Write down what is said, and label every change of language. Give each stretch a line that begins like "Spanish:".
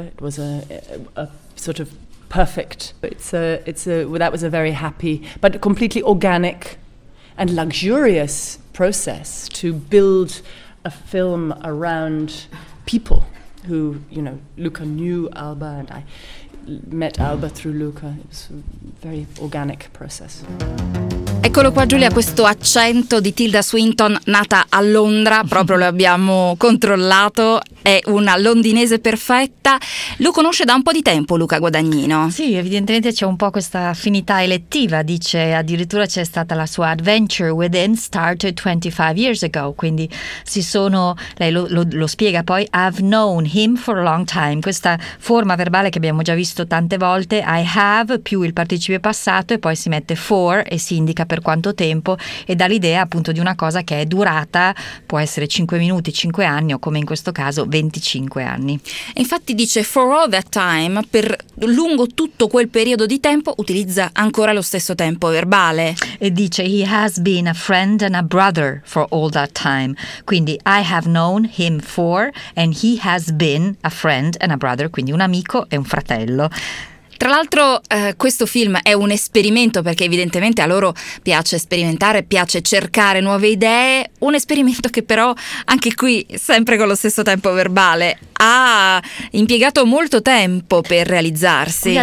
English: It was a sort of perfect. That was a very happy, but completely organic and luxurious process to build a film around people who, you know, Luca knew Alba and I met Alba through Luca. It was a very organic process.
Italian: Eccolo qua, Giulia, questo accento di Tilda Swinton, nata a Londra, proprio lo abbiamo controllato, è una londinese perfetta. Lo conosce da un po' di tempo, Luca Guadagnino? Sì, evidentemente c'è un po' questa affinità elettiva, dice addirittura c'è stata la sua
English: Adventure Within started 25 years ago,
Italian: quindi si sono, lei lo spiega poi,
English: I've known him for a long time,
Italian: questa forma verbale che abbiamo già visto tante volte, I have più il participio passato e poi si mette for e si indica per quanto tempo e dà l'idea appunto di una cosa che è durata, può essere 5 minuti, 5 anni o come in questo caso 25 anni. Infatti dice
English: for all that time,
Italian: per lungo tutto quel periodo di tempo, utilizza ancora lo stesso tempo verbale. E dice
English: he has been a friend and a brother for all that time,
Italian: quindi
English: I have known him for and he has been a friend and a brother,
Italian: quindi un amico e un fratello. Tra l'altro questo film è un esperimento, perché evidentemente a loro piace sperimentare, piace cercare nuove idee, un esperimento che però anche qui, sempre con lo stesso tempo verbale, ha impiegato molto tempo per realizzarsi.